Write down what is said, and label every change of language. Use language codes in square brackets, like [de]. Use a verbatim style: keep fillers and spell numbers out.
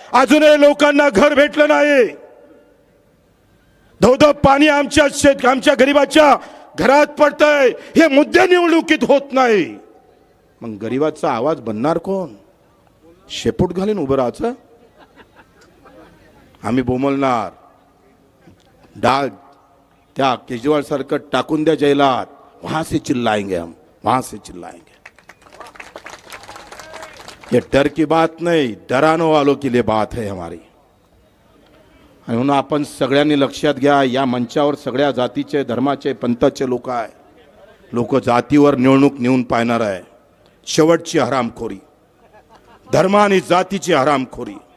[mr] अजूनही लोकांना घर भेटलं नाही. धोधो पाणी आमच्या शेत आमच्या गरीबाच्या घरात पडतंय. हे मुद्दे निवडणुकीत होत नाही, मग गरीबाचा आवाज बनणार कोण? शेपूट घालीन उभं राहायचं. आम्ही बोमलणार. डाल त्या केजरीवाल सारखं टाकून द्या जैलात, [hi] वहां से चिल्लाएंगे हम, वहां से चिल्लाएंगे. ये डर की बात नहीं, डराने वालों के लिए बात है हमारी. [mr] आणि म्हणून आपण सगळ्यांनी लक्षात घ्या, या मंचावर सगळ्या जातीचे, धर्माचे, पंथाचे लोक आहे. लोक जातीवर निवडणूक नेऊन पाहणार आहे. शेवटची हरामखोरी धर्म आणि जातीची हरामखोरी.